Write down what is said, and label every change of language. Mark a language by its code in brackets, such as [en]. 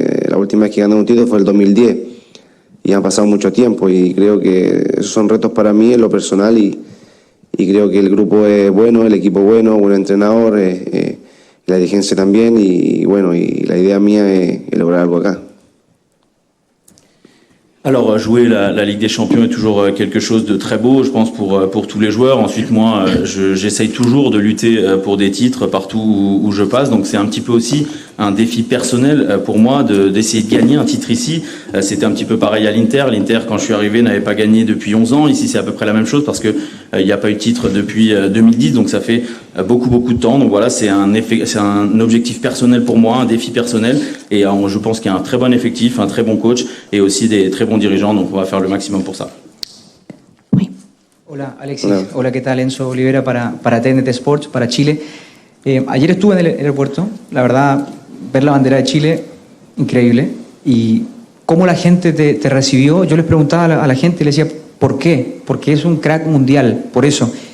[es] La última vez que gané un título fue el 2010, y han pasado mucho tiempo, y creo que esos son retos para mí en lo personal, y creo que el grupo es bueno, el equipo bueno, buen entrenador, la dirigencia también, y bueno, y la idea mía es lograr algo acá. [fr] Alors jouer la Ligue des Champions est toujours quelque chose de très beau, je pense pour tous les joueurs. Ensuite moi j'essaye toujours de lutter pour des titres partout où je passe, donc c'est un petit peu aussi un défi personnel pour moi d'essayer de gagner un titre ici. C'était un petit peu pareil à l'Inter. L'Inter, quand je suis arrivé, n'avait pas gagné depuis 11 ans. Ici c'est à peu près la même chose parce que il n'y a pas eu de titre depuis 2010, donc ça fait beaucoup de temps. Donc voilà, c'est un objectif personnel pour moi, un défi personnel, et je pense qu'il y a un très bon effectif, un très bon coach et aussi des très bons dirigeants, donc on va faire le maximum pour ça. Oui. [es] Hola Alexis, hola, ¿qué tal? Enzo Olivera para TNT Sports, para Chile. Ayer estuve en el aeropuerto, la verdad, ver la bandera de Chile, increíble, y cómo la gente te recibió. Yo les preguntaba a la gente, les decía, ¿por qué? Porque es un crack mundial, por eso.